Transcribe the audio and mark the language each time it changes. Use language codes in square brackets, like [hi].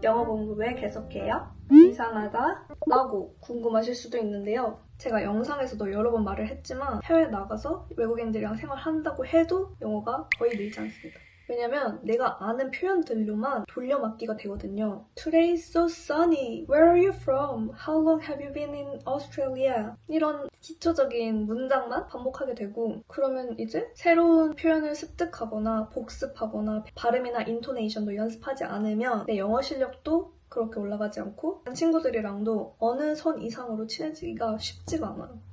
[ko] 영어 공부 왜 계속해요? 이상하다? 라고 궁금하실 수도 있는데요. 제가 영상에서도 여러 번 말을 했지만 해외 나가서 외국인들이랑 생활한다고 해도 영어가 거의 늘지 않습니다. 왜냐면 내가 아는 표현들로만 돌려막기가 되거든요. [en] Today is so sunny. Where are you from? How long have you been in Australia? [ko] 이런 기초적인 문장만 반복하게 되고 그러면 이제 새로운 표현을 습득하거나 복습하거나 발음이나 인토네이션도 연습하지 않으면 내 영어 실력도 그렇게 올라가지 않고 친구들이랑도 어느 선 이상으로 친해지기가 쉽지가 않아요.